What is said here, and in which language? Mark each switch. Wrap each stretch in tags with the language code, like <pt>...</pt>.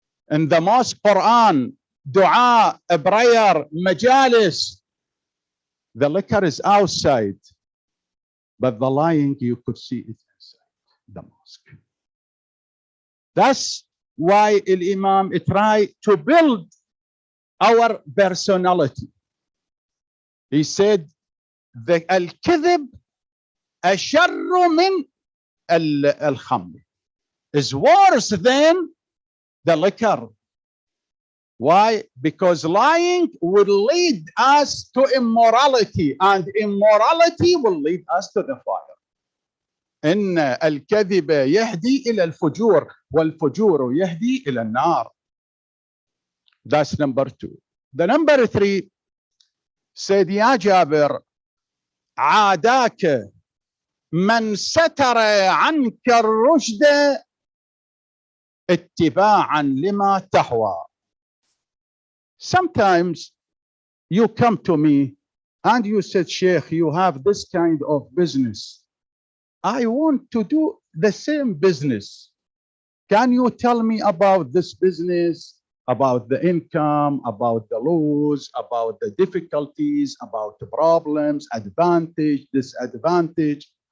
<en>In the mosque, Quran, dua, prayer, majalis. The liquor is outside. But the lying, you could see it inside the mosque. That's why Imam tried to build our personality. He said,</en> <ar>الكذب أشر من الخمر.</ar> <en>is worse than the liquor. Why? Because lying will lead us to immorality, and immorality will lead us to the fire.</en> <ar>إن الكذب يهدي إلى الفجور والفجور يهدي إلى النار.</ar> <en>That's number 2. The number 3 said</en> <ar>يا جابر عاداك من ستر عنك الرشد اتباعا لما تهوى.</ar> <en>Sometimes you come to me and you said, Sheikh, you have this kind of business. I want to do the same business. Can you tell me about this business, about the income, about the laws, about the difficulties, about the problems, advantage, disadvantage?</en>